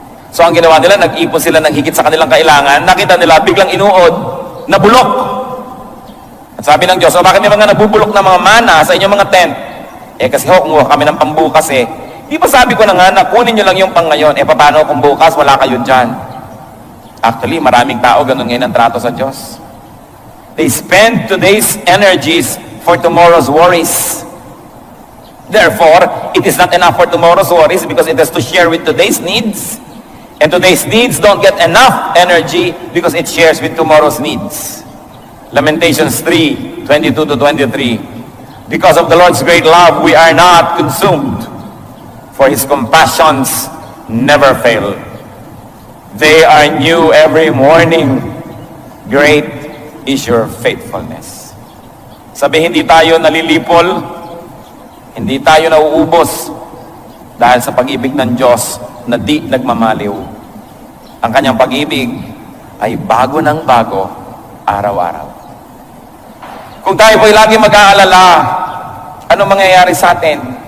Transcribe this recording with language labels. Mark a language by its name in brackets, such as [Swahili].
[Filipino] So ang ginawa nila, nag-ipon sila ng higit sa kanilang kailangan, nakita nila biglang inuod, nabulok. At sabi ng Diyos, so bakit may mga nabubulok na mga mana sa inyong mga tent? Eh kasi kumuha kami ng pambukas eh. Di ba sabi ko na nga na kunin nyo lang yung pang ngayon, paano kung bukas wala kayo dyan? Actually, maraming tao ganun ngayon ang trato sa Diyos. [English] They spend today's energies for tomorrow's worries. Therefore, it is not enough for tomorrow's worries because it has to share with today's needs. And today's needs don't get enough energy because it shares with tomorrow's needs. Lamentations 3:22-23. Because of the Lord's great love, we are not consumed, for His compassions never fail. They are new every morning. Great is your faithfulness. [Filipino] Sabi, hindi tayo nalilipol, hindi tayo nauubos dahil sa pag-ibig ng Diyos na di nagmamaliw. Ang kanyang pag-ibig ay bago ng bago, araw-araw. Kung tayo po'y lagi mag-aalala, ano mangyayari sa atin?